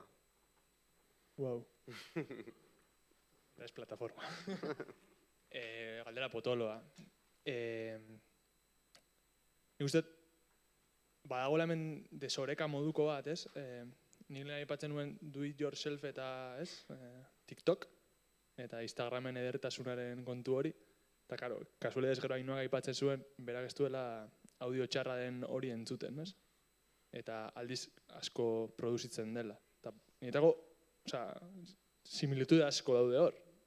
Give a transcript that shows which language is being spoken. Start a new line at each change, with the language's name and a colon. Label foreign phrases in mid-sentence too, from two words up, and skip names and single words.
Basque: Wow. Ez plataforma. Galdera potoloa. Nik uste, badagoela hemen desoreka moduko bat, ez? Nik lehen aipatzen nuen
English: do it yourself
Basque: eta, ez? TikTok eta Instagramen edertasunaren kontu hori. Eta, karo, kasualidez gero Ainhoak aipatzen zuen, berak ez duela audio txarra den hori entzuten, ez? Eta aldiz asko produzitzen dela. Eta, niretako, similitude asko daude hor.